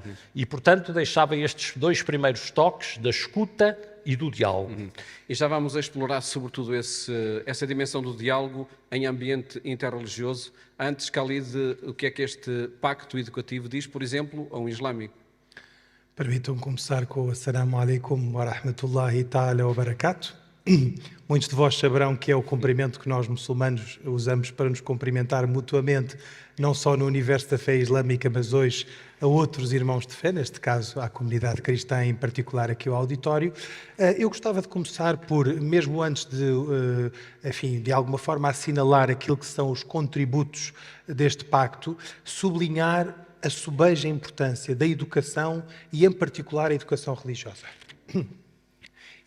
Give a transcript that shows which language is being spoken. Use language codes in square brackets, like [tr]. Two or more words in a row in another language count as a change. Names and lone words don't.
[pt] E, portanto, deixava estes 2 primeiros toques da escuta e do diálogo. E já vamos a explorar, sobretudo, essa dimensão do diálogo em ambiente interreligioso. Antes, Khalid, o que é que este pacto educativo diz, por exemplo, a um islâmico? Permitam-me começar com o [ar] السلام عليكم ورحمة الله تعالى وبركاته. [pt] Muitos de vós saberão que é o cumprimento que nós muçulmanos usamos para nos cumprimentar mutuamente, não só no universo da fé islâmica, mas hoje a outros irmãos de fé, neste caso à comunidade cristã, em particular aqui ao auditório. Eu gostava de começar por, mesmo antes de alguma forma assinalar aquilo que são os contributos deste pacto, sublinhar a sobeja importância da educação e, em particular, a educação religiosa.